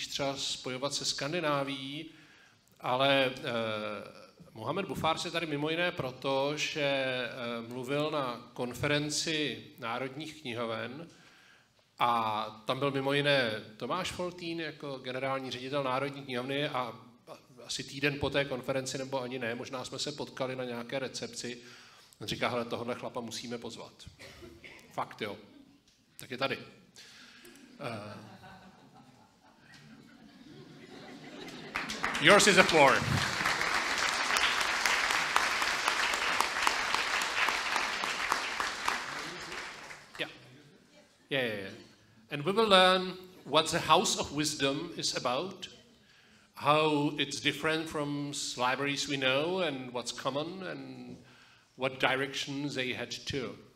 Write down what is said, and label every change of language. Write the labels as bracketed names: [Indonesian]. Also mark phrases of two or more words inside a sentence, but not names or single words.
[Czech] třeba spojovat se Skandinávií, ale Mohamed Bufars je tady mimo jiné proto, že mluvil na konferenci národních knihoven a tam byl mimo jiné Tomáš Foltín jako generální ředitel Národní knihovny a asi týden po té konferenci, nebo ani ne, možná jsme se potkali na nějaké recepci. On říká, hele, tohohle chlapa musíme pozvat. Fakt, jo. Tak je tady. [English] Yours is the floor. Yeah. And we will learn what the House of Wisdom is about, how it's different from libraries we know, and what's common, and what direction they head to.